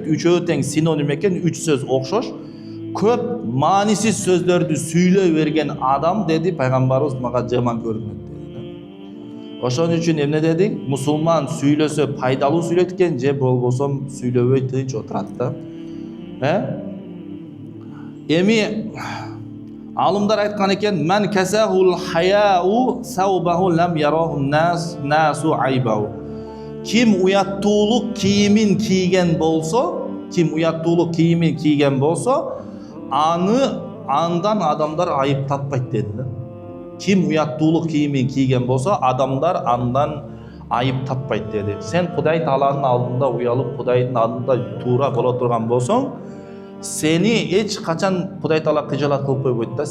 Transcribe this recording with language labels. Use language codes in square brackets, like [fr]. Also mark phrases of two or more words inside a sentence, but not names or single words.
[ky] Үчөө тең синоним экен, үч сөз окшош. Көп маанисиз сөздөрдү сүйлөй берген адам деди Пайгамбарыбыз мага жаман көрүнөт деди. Ошон үчүн эмне деди? Мусулман сүйлөсө пайдалуу сүйлөйт экен, же болбосом сүйлөбөй тынч отурат да. Эми алымдар айткан экен: [ar] "من كساه الحياء ثوبه لم ير الناس عيبه." [ky] Ким уяттуулук кийимин кийген болсо, андан адамдар айып таппайт деди да. Ким уяттуулук кийимин кийген болсо, адамдар андан айып таппайт деди. Сен Кудай Тааланын алдында уялып, Кудайдын алдында туура боло турган болсоң, сени эч качан Кудай Таала кыжалат кылып койбойт да.